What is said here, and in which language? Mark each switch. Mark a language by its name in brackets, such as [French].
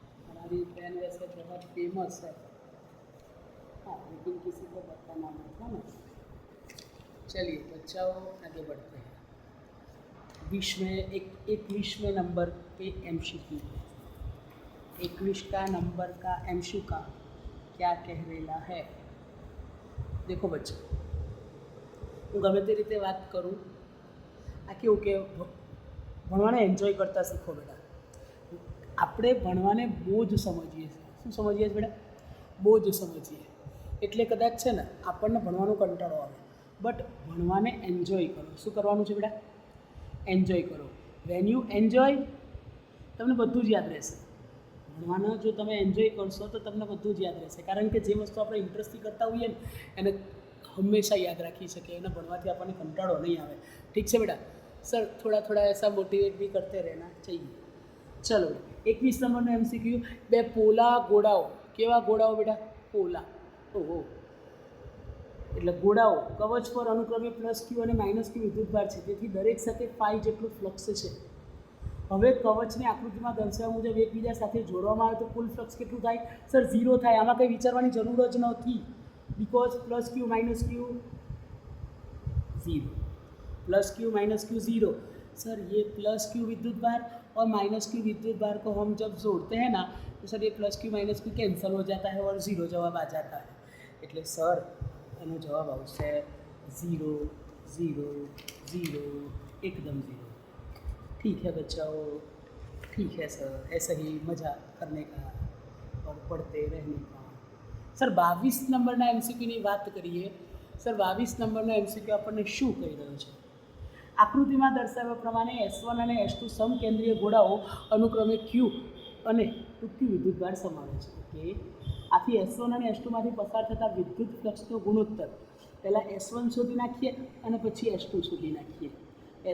[Hindi] हमारी पेन वैसे बहुत फेमस है, हाँ, लेकिन किसी को बताना नहीं था ना। चलिए बच्चों आगे बढ़ते हैं। विश्व में 21वें नंबर पे एमसीक्यू, 21 का नंबर का एमसीक्यू का क्या कह रहेला है? देखो बच्चों, [Gujarati] હું ગમે તે રીતે વાત કરું, આ કેવું કે ભણવાને એન્જોય કરતા શીખો બેટા। આપણે ભણવાને બહુ જ સમજીએ છીએ, શું સમજીએ છીએ બેટા? બહુ જ સમજીએ, એટલે કદાચ છે ને આપણને ભણવાનો કંટાળો આવે, બટ ભણવાને એન્જોય કરો। શું કરવાનું છે બેટા? એન્જોય કરો। [English] when you enjoy [Gujarati] તમને બધું જ યાદ રહેશે। ભણવાના જો તમે એન્જોય કરશો તો તમને બધું જ યાદ રહેશે, કારણ કે જે વસ્તુ આપણે ઇન્ટરેસ્ટથી કરતા હોઈએ ને એને હંમેશા યાદ રાખી શકીએ, એને ભણવાથી આપણને કંટાળો નહીં આવે। ઠીક છે બેટા? સર થોડા થોડા [Hindi] ऐसा मोटिवेट भी करते रहना चाहिए। [Gujarati] चलो 21 નંબરનો એમસીક્યુ, બે પોલા ગોળાઓ, કેવા ગોળાઓ બેટા? પોલા, ઓહો, એટલે ગોળાઓ કવચ પર અનુક્રમે +q અને -q વિદ્યુતભાર છે, તેથી દરેક સાથે ફાઈ જેટલું ફ્લક્સ છે। હવે કવચની આકૃતિમાં દર્શાવ્યા મુજબ એકબીજા સાથે જોડવામાં આવે તો કુલ ફ્લક્સ કેટલું થાય? સર 0 થાય, આમાં કંઈ વિચારવાની જરૂર જ નથી, because +q - q 0, +q - q 0। [Hindi] Sir ये +q विद्युत भार और -q विद्युत भार को हम जब जोड़ते हैं ना तो सर ये +q - q कैंसल हो जाता है और 0 जवाब आ जाता है, [Gujarati] એટલે સર એનો જવાબ આવશે 0 0 [Hindi] 0, एकदम 0। ठीक है बच्चों, ठीक है सर, ऐसे ही मज़ा करने का और पढ़ते रहने का। [Gujarati] सर 22 નંબરના એમસીક્યુની વાત કરીએ। સર 22 નંબરનો એમસીક્યુ આપણને શું કહી રહ્યો છે? આકૃતિમાં દર્શાવ્યા પ્રમાણે S1 અને S2 સમકેન્દ્રીય ગોળાઓ અનુક્રમે Q અને 2Q વિદ્યુતભાર સમાવે છે, ઓકે। આથી S1 અને S2માંથી પસાર થતા વિદ્યુત ફ્લક્સનો ગુણોત્તર પહેલાં S1 શોધી નાખીએ અને પછી S2 શોધી નાખીએ।